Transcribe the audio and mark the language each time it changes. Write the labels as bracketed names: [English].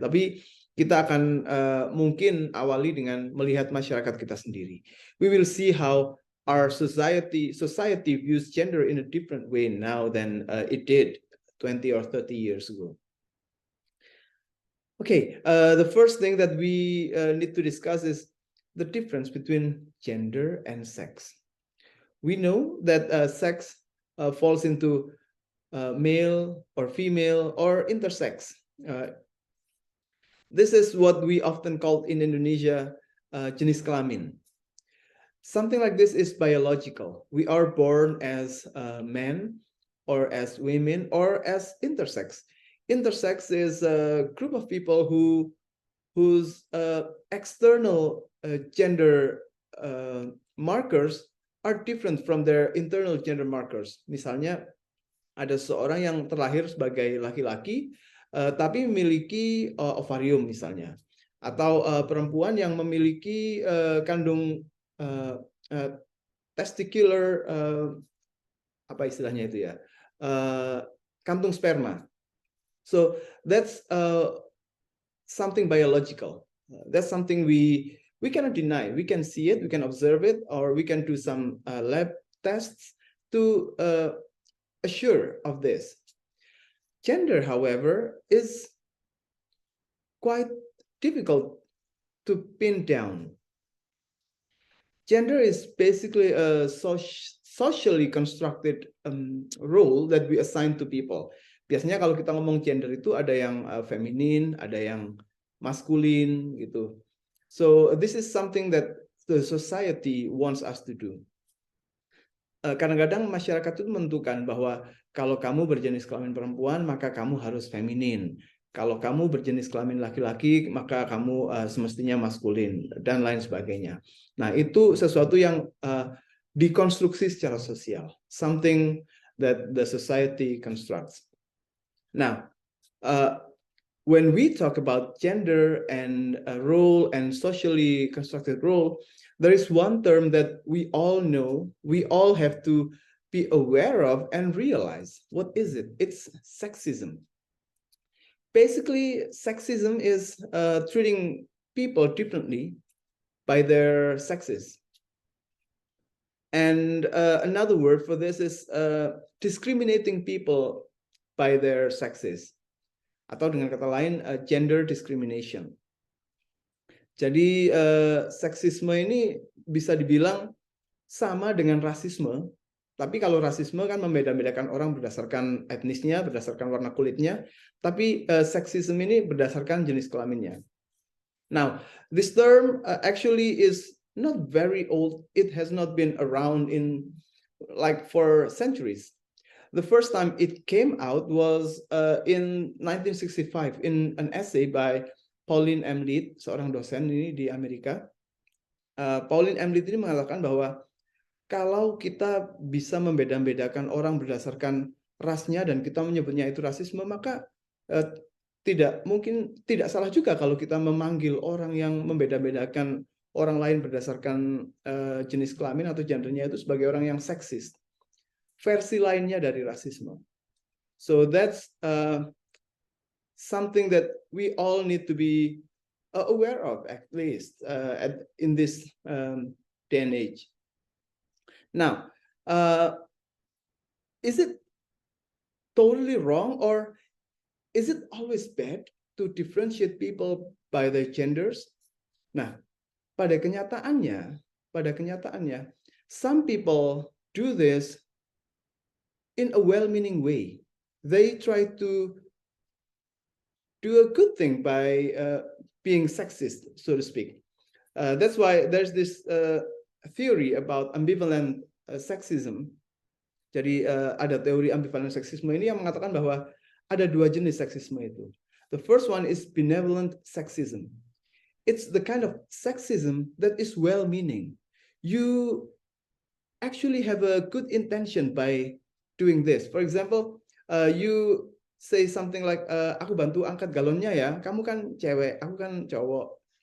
[Indonesian] Tapi kita akan mungkin awali dengan melihat masyarakat kita sendiri. [English] We will see how our society views gender in a different way now than it did 20 or 30 years ago. Okay, the first thing that we need to discuss is the difference between gender and sex. We know that sex falls into male or female or intersex. This is what we often call in Indonesia [Indonesian] jenis kelamin. [English] Something like this is biological. We are born as men or as women or as intersex. Intersex is a group of people whose external gender markers are different from their internal gender markers. [Indonesian] Misalnya, ada seorang yang terlahir sebagai laki-laki, tapi memiliki ovarium misalnya. Atau perempuan yang memiliki kandung testicular, apa istilahnya itu ya, kantung sperma. [English] So that's something biological. That's something we cannot deny. We can see it, we can observe it, or we can do some lab tests to assure of this. Gender, however, is quite difficult to pin down. Gender is basically a socially constructed role that we assign to people. [Indonesian] Biasanya kalau kita ngomong gender itu ada yang feminin, ada yang maskulin gitu. [English] So this is something that the society wants us to do. [Indonesian] Kadang-kadang masyarakat itu menentukan bahwa kalau kamu berjenis kelamin perempuan maka kamu harus feminin. Kalau kamu berjenis kelamin laki-laki maka kamu semestinya maskulin dan lain sebagainya. Nah, itu sesuatu yang dikonstruksi secara sosial, [English] something that the society constructs. Now, when we talk about gender and role and socially constructed role, there is one term that we all know, we all have to be aware of and realize. What is it? It's sexism. Basically, sexism is treating people differently by their sexes. And another word for this is discriminating people by their sexes. [Indonesian] Atau dengan kata lain, gender discrimination. Jadi seksisme ini bisa dibilang sama dengan rasisme, tapi kalau rasisme kan membeda-bedakan orang berdasarkan etnisnya, berdasarkan warna kulitnya, tapi seksisme ini berdasarkan jenis kelaminnya. [English] Now, this term actually is not very old. It has not been around in like for centuries. The first time it came out was in 1965 in an essay by Pauline M. [Indonesian] Lead, seorang dosen ini di Amerika. Pauline M. Lead ini mengatakan bahwa kalau kita bisa membeda-bedakan orang berdasarkan rasnya dan kita menyebutnya itu rasisme, maka tidak salah juga kalau kita memanggil orang yang membeda-bedakan orang lain berdasarkan jenis kelamin atau gendernya itu sebagai orang yang seksis. Versi lainnya dari rasisme. [English] So that's something that we all need to be aware of, at least in this day and age. Now, is it totally wrong, or is it always bad to differentiate people by their genders? [Indonesian] Nah, pada kenyataannya, [English] some people do this in a well-meaning way. They try to do a good thing by being sexist, so to speak. That's why there's this theory about ambivalent sexism. [Indonesian] Jadi ada teori ambivalent sexisme ini yang mengatakan bahwa ada dua jenis seksisme itu. [English] The first one is benevolent sexism. It's the kind of sexism that is well-meaning. You actually have a good intention by doing this. For example, you say something like, [Indonesian] aku bantu angkat galonnya ya, kamu kan cewek, aku kan cowok.